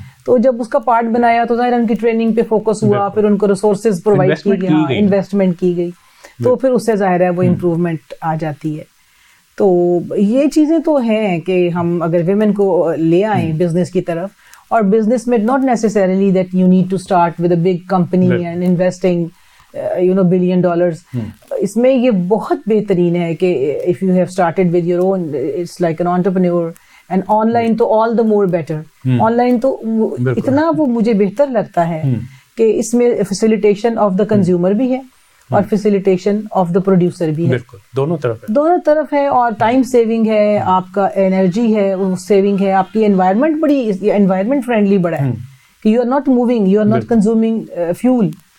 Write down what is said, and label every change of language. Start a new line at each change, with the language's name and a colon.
Urdu: تو جب اس کا پارٹ بنایا تو ظاہر ان کی ٹریننگ پہ فوکس ہوا, پھر ان کو ریسورسز پرووائڈ کی گئی, انویسٹمنٹ کی گئی, تو پھر اس سے ظاہر ہے وہ امپروومنٹ آ جاتی ہے. تو یہ چیزیں تو ہیں کہ ہم اگر ویمن کو لے آئیں بزنس کی طرف, اور بزنس میں
English: not necessarily that you need to start with a big company and investing $1 billion.
Urdu: اس میں یہ بہت بہترین ہے کہ
English: if you have started with your own, it's like an entrepreneur. And online تو all the more better.
Urdu: Online تو اتنا وہ مجھے بہتر لگتا ہے کہ اس میں
English: facilitation of the consumer
Urdu: بھی ہے اور
English: facilitation of the producer
Urdu: بھی ہے. بالکل دونوں طرف ہے, اور ٹائم سیونگ ہے, آپ کا انرجی ہے وہ سیونگ ہے, آپ کی انوائرمنٹ بڑی انوائرمنٹ فرینڈلی بڑا ہے کہ
English: You are not moving, you are not consuming fuel.